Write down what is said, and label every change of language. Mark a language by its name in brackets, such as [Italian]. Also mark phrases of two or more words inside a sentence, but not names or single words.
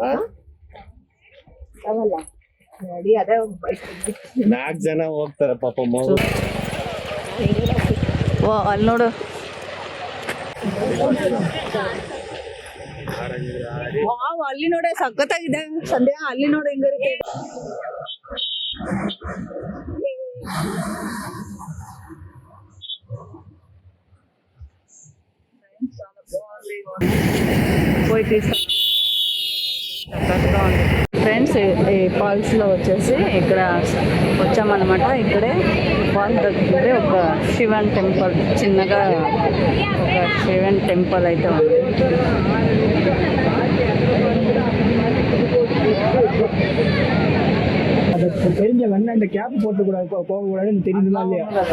[Kannada] ಅವಲ್ಲ ನೋಡಿ ಅದೇ 4 ಜನ ಹೋಗ್ತಾರೆ ಪಾಪ. ಅಲ್ಲಿ ನೋಡು. ಅಲ್ಲಿ ನೋಡ ಸಖತ್ತಾಗಿದೆ ಸಂಧ್ಯಾ. ಅಲ್ಲಿ ನೋಡು ಹೆಂಗಿರುತ್ತೆ. [Telugu] ఫ్రెండ్స్ ఈ ఫాల్స్లో వచ్చేసి ఇక్కడ వచ్చామన్నమాట. ఇక్కడే ఫాల్స్ దగ్గరే ఒక శివన్ టెంపుల్, చిన్నగా ఒక శివన్ టెంపుల్ అయితే ఉంది. [Tamil] தெரிஞ்சவன் அந்த கேப் போட்டு கூட போகக்கூடாதுன்னு தெரியுதுமா இல்லையா?